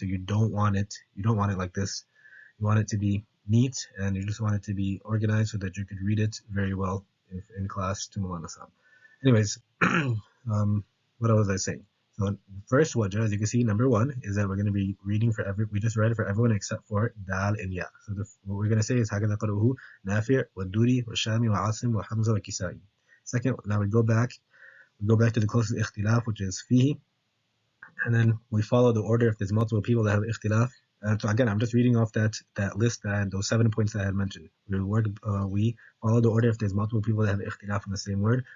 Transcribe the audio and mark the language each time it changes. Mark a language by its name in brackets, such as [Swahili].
[English] So you don't want it like this. You want it to be neat, and you just want it to be organized so that you could read it very well in class to Maulana Sahib. Anyways, what was I saying? So first wajah, as you can see, number 1 is that we're going to be reading we just read it for everyone except for Dal and Ya. So what we're going to say is [Arabic] هكذا قرأه نافع والدوري والشامي وعاصم وحمزة والكسائي. [English] Second, now we go back to the closest ikhtilaf, which is fihi, and then we follow the order. If there's multiple people that have ikhtilaf, So again, I'm just reading off that list, those 7 points that I had mentioned. We follow the order if there's multiple people that have ikhtilaf on the same word.